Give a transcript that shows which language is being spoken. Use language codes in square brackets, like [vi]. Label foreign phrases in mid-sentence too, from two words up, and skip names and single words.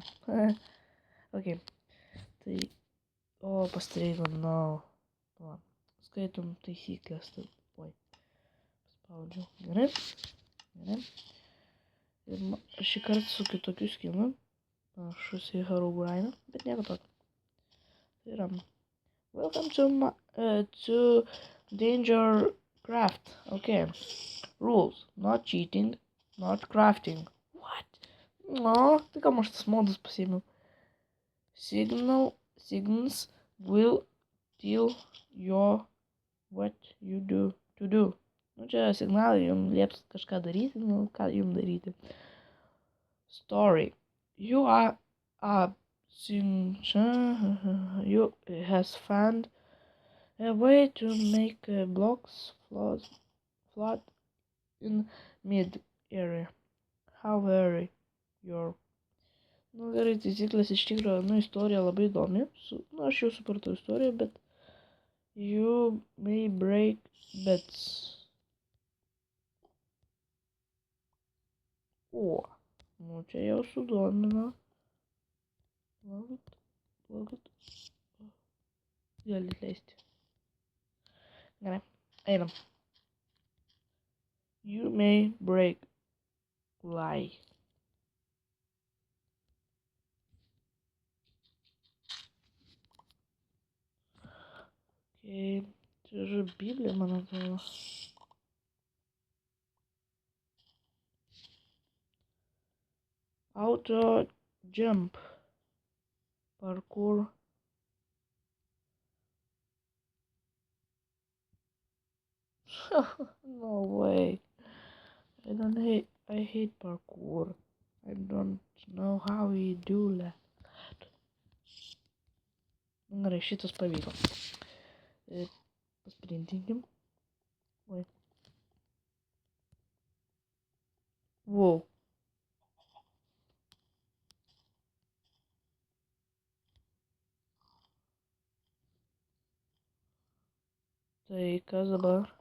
[lt] Ok. Tai. O, pastreigo, no. Skaitom taisyklės. Spaudžiu. Gerai. Ir šį kartą su kitokiu skinu. Panašus į Herobrine. Bet nieko tokio. Tai yra. [en] Welcome to Danger Craft. Okay. Rules. Not cheating. Not crafting. What? No, [lt] tai kam aš tas modus pasiėmiau? [en] Signals will tell you what you do to do. [lt] Nu, čia signalai jums lieps kažką daryti, nu, ką jums daryti. [en] Story. You has found a way to make blocks float in mid area. However, [lt] Nu, gerai, taisyklės iš tikrųjų, istorija labai įdomi. Aš jau supratau istoriją, bet [en] you may break bets. [lt] O, nu čia jau sudomino. Laukit. Galit leisti. Gerai, einam. [en] You may break lie. Okay. [lt] Čia yra Biblija, man atrodo. [en] Auto jump. Parkour. No way. I hate parkour. I don't know how we do that. [lt] Gerai, šitas pavyko. Pasprintinkim. Oi. [en] Wow. [lt] Tai kas dabar?